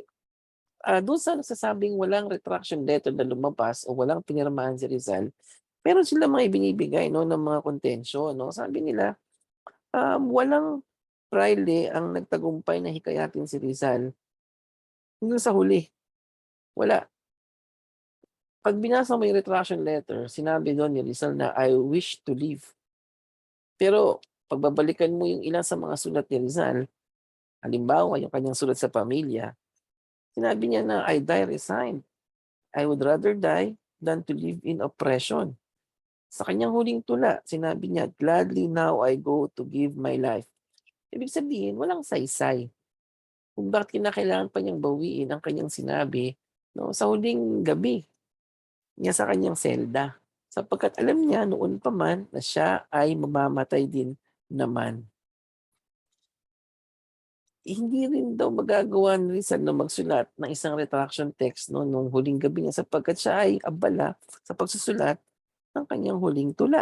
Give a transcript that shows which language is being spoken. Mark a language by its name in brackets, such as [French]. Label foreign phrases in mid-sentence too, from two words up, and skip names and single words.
[Filipino] Dun sa nagsasabing walang [English] retraction letter [Filipino] na lumabas o walang pinirmahan si Rizal, meron silang mga ibinibigay 'no, ng mga kontensyo 'no. Sabi nila, walang prayle ang nagtagumpay na hikayatin si Rizal hanggang sa huli, wala. 'Pag binasa mo yung [English] retraction letter, [Filipino] sinabi dun ni Rizal na, [English] "I wish to live." [Filipino] Pero pagbabalikan mo yung ilan sa mga sulat ni Rizal, halimbawa yung kanyang sulat sa pamilya, sinabi niya na, [English] "I die resigned. I would rather die than to live in oppression." [Filipino] Sa kanyang huling tula, sinabi niya, [English] "Gladly now I go to give my life." [Filipino] Ibig sabihin, walang saysay kung bakit kinakailangan pa niyang bawiin ang kanyang sinabi 'no, sa huling gabi niya sa kanyang selda. Sapagkat alam niya noon pa man na siya ay mamamatay din naman. Hindi rin daw magagawa ni Rizal na magsulat ng isang [English] retraction text [Filipino] 'no, nung huling gabi niya sapagkat siya ay abala sa pagsusulat ng kanyang huling tula.